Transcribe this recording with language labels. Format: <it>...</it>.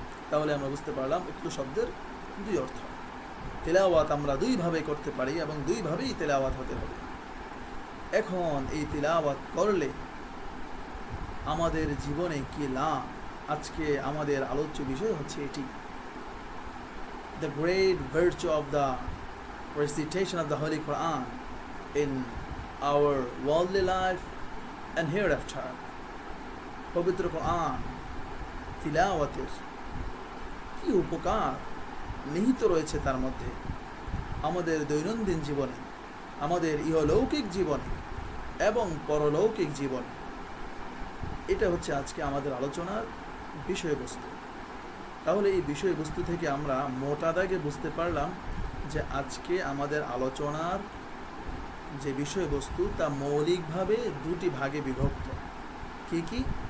<bn>তাহলে আমরা বুঝতে পারলাম উতলো শব্দের দুই অর্থ। তিলাওয়াত আমরা দুইভাবে করতে পারি এবং দুইভাবেই তিলাওয়াত হতে হবে। এখন এই তিলাওয়াত করলে আমাদের জীবনে কি লাভ, আজকে আমাদের আলোচ্য বিষয় হচ্ছে এটি।</bn> <en>The great virtue of the recitation of the Holy Quran in our worldly life and hereafter.</en> <bn>পবিত্র কোরআন তিলাওয়াতের কি উপকার নিহিত রয়েছে তার মধ্যে, আমাদের দৈনন্দিন জীবনে, আমাদের ইহলৌকিক জীবনে এবং পরলৌকিক জীবনে। এটা হচ্ছে আজকে আমাদের আলোচনার বিষয়বস্তু। তাহলে এই বিষয়বস্তু থেকে আমরা মোটা দাগে বুঝতে পারলাম যে আজকে আমাদের আলোচনার যে বিষয়বস্তু তা মৌলিকভাবে দুটি ভাগে বিভক্ত। কি কি?</bn>